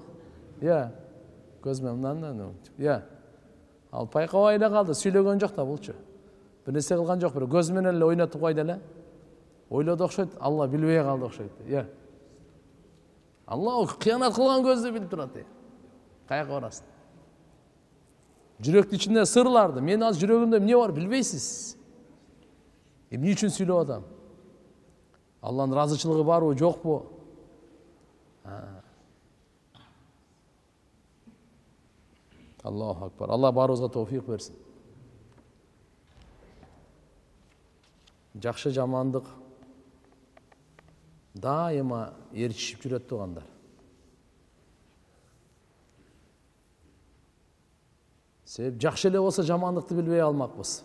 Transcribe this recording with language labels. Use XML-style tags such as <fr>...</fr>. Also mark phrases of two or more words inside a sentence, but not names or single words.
<ky>Көзүмө мындан. Ал пайкабай эле калды, сүйлөгөн жок да булчу. Бир нерсе кылган жок, бирок көзү менен эле ойнотуп койду эле. Ойлоду окшойт, Алла билбей калды окшойт. Алла кыянат кылган көздү билип турат. Каяка барасың? Жүрөктүн ичинде сырларды, мен аз жүрөгүмдө эмне бар билбейсиз. Эмне үчүн сүйлөп атам? Алланын ыраазычылыгы барбы, жокпу?</ky> <ar>الله أكبر.</ar> <ky>Allah barыбызга товфик берсин. Жакшы жамандык дайыма ээрчишип жүрөт тугандар. Себеп жакшы эле болсо жамандыкты билбей калмакпыз.</ky>